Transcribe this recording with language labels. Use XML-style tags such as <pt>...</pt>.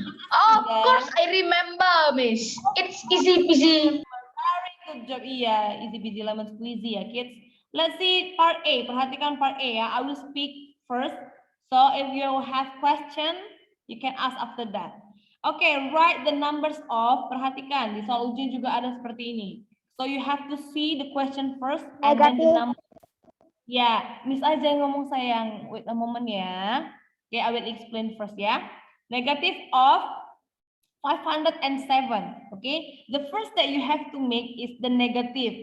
<en>Of course I remember, Miss. It's easy peasy. Very good job. Iya, easy peasy lemon squeezy ya, kids. Let's see part A.</en> <id>Perhatikan part A ya.</id> <en>I will speak first. So if you have question, you can ask after that. Oke, write the numbers of.</en> <id>Perhatikan di soal ujian juga ada seperti ini.</id> <en>So you have to see the question first and then the number.</en> <id>Ya, Miss aja yang ngomong sayang.</id> <en>Wait a moment</en> <id>ya.</id> <en>Okay, I will explain first ya. Negative of 507. Okay, the first that you have to make is the negative.</en>